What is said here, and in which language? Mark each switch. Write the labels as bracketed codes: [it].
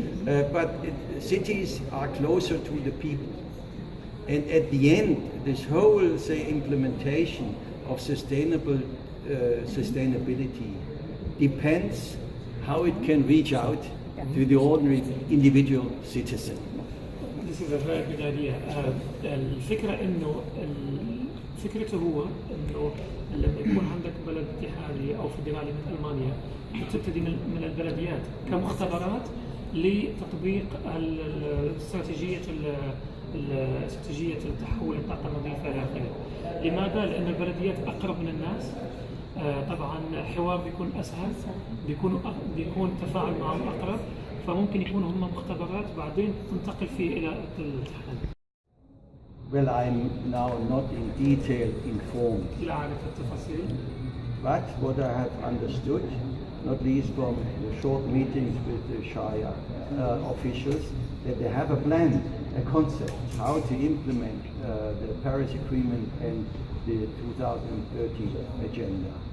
[en] But cities are closer to the people. And at the end, this whole, implementation of sustainability depends how it can reach out to the ordinary individual citizen. This is a very good idea. [ar] الفكرة إنه فكرته هو إنه لما يكون عندك بلد اتحادي أو فيدرالي مثل ألمانيا تبتدي من البلديات كمختبرات لتطبيق استراتيجية استراتيجية التحول للطاقة النظيفة إلى آخره. لماذا؟ لأن البلديات أقرب من الناس، طبعا الحوار بيكون أسهل، بيكون تفاعل معهم أقرب، فممكن يكونوا هم مختبرات بعدين تنتقل فيه إلى الامتحان. [en] Well, I'm now not in detail informed, [ar] لا أعرف التفاصيل. [en] but what I have understood, not least from the short meetings with the Shire officials, that they have a plan, a concept, how to implement the Paris Agreement and the 2030 agenda.